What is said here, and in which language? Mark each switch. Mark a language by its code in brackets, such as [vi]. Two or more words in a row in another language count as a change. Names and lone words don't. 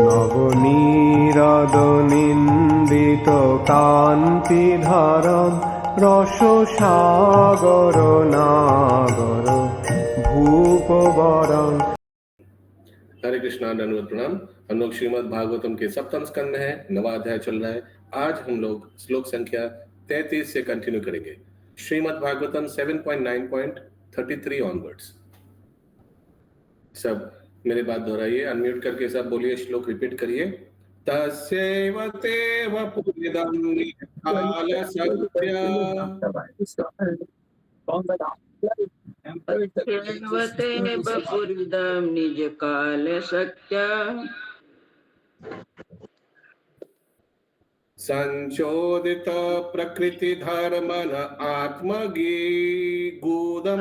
[sa] नवनीरद-निन्दित कान्तिधारम रससागर नागर भूपवरं। [hi] हरे कृष्णा, दंडवत प्रणाम। हम लोग श्रीमद् भागवतम के सप्तम स्कंद में है, 9वां अध्याय चल रहा है। आज हम लोग श्लोक संख्या 33 से कंटिन्यू करेंगे। श्रीमद् भागवतम 7.9.33 ऑनवर्ड्स। सब मेरे बात दोहराइए, अनम्यूट करके सब बोलिए, श्लोक रिपीट करिए। [sa] तस्यैव ते वपुरिदं निकालसत्य तस्यैवते वपुरिदं निजकालसत्य संचोदित प्रकृति धर्मन आत्मगूढ़म्